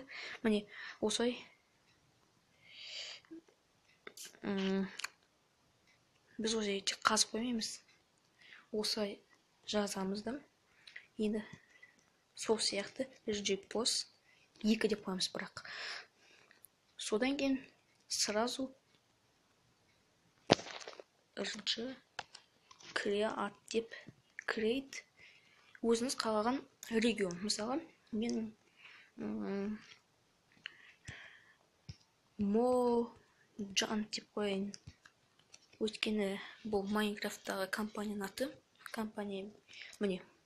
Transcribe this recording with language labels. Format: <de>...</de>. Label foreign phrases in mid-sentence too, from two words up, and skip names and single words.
<kk>Міне, осылай біз осылай тек қазып қоймаймыз. Осылай жазамыз да. Енді сол сияқты RG пост 2 деп қоймыз бірақ. Содан кейін сразу</kk> <en>RG create</en> <kk>деп create өзіңіз қалаған регион. Мысалы, мен Моджан деп қойын. Өйткені бұл Майнкрафттағы компанияның аты. Компания, міне.</kk>